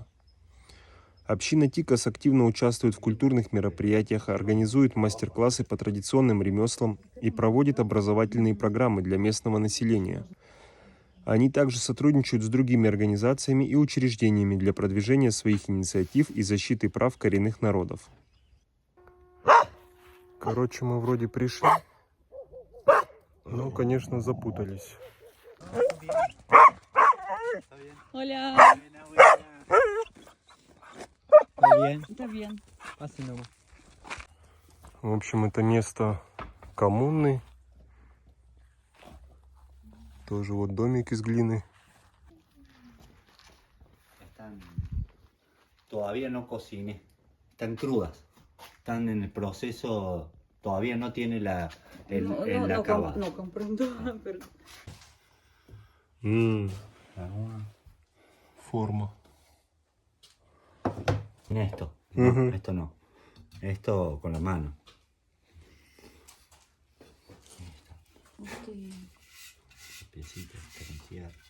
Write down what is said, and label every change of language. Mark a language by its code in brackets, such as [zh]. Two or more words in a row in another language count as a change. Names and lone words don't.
[ru] Община Тикас активно участвует в культурных мероприятиях, организует мастер-классы по традиционным ремеслам и проводит образовательные программы для местного населения. Они также сотрудничают с другими организациями и учреждениями для продвижения своих инициатив и защиты прав коренных народов. Короче, мы вроде пришли, но, конечно, запутались. [es] Hola. ¿Está bien? Está bien. Pase nomás. [ru] В общем, это место коммуны. Тоже вот домик из глины. [es] Están... Todavía no cociné. Están crudas. Están en el proceso. Todavía no tiene el acabado. No comprendo. Pero... [ru] Форма. [es] Esto. No, Ujú. esto no. Esto con la mano. [ru] Ух ты. [es] Piecito, diferenciar.